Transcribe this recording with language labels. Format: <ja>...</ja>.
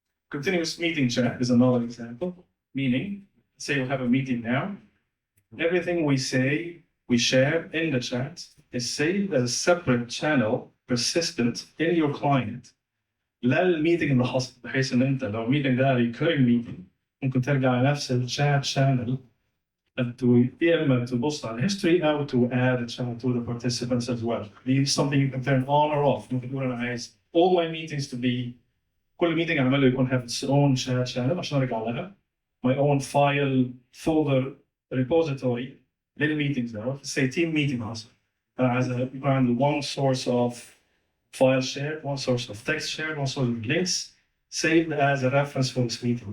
<en>Continuous meeting chat is another example, meaning, say you have a meeting now, everything we say, we share in the chat is saved as a separate channel, persistent in your client.</en> <ar>لا الميتنج اللي حصل، بحيث ان انت لو الميتنج ده recurring meeting ممكن ترجع لنفس الشات channel يا اما تبص على الهيستوري او</ar> <en>to add a channel to the participants as well. This is something you can turn on or off.</en> <ar>ممكن تقول انا عايز</ar> <en>all my meetings to be</en> <ar>كل ميتنج اعمله يكون</ar> <en>have its own chat channel</en> <ar>عشان ارجع لها.</ar> <en>My own file folder repository</en> <ar>للميتنجز ده.</ar> <en>say team meeting</en> <ar>حصل. انا عايز يكون عندي</ar> <en>one source of file share, one source of text share, one source of links saved as a reference for this meeting.</en>